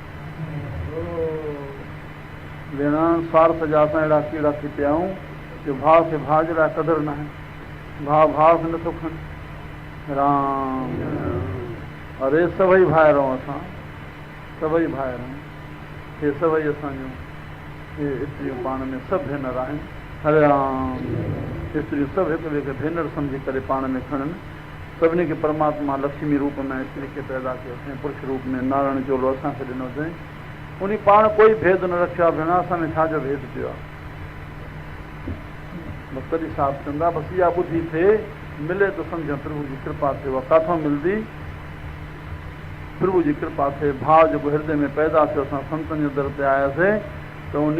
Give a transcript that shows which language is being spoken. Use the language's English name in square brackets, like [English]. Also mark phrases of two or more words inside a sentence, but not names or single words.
[Sindhi] भेण स्वार्थ जा असां अहिड़ा कीड़ा थी पिया आहियूं जो भाउ खे भाउ जे लाइ क़दुरु न आहे भाउ भाउ खे नथो खणे राम अरे सभई भाइर आहियूं असां सभई भाइर आहियूं हे सभई असांजूं हे स्त्रियूं पाण में सभु भेनर आहिनि हरे राम स्त्रियूं सभु हिक ॿिए खे भेनर सम्झी करे पाण में खणनि सभिनी खे परमात्मा लक्ष्मी रूप में स्त्री खे पैदा कयो अथई पुरुष रूप में नारायण चोलो असांखे ॾिनो अथई उन पाण कोई भेद न रखियो आहे भेण असां में छाजो भेद पियो आहे बसि तॾहिं साफ़ कंदा बसि इहा ॿुधी थिए मिले त सम्झ प्रभु जी कृपा थिए उहा काथों मिलंदी प्रभु जी कृपा थिए भाउ जेको हृदय में पैदा थियो असां संतनि जे दर ते आयासीं त उन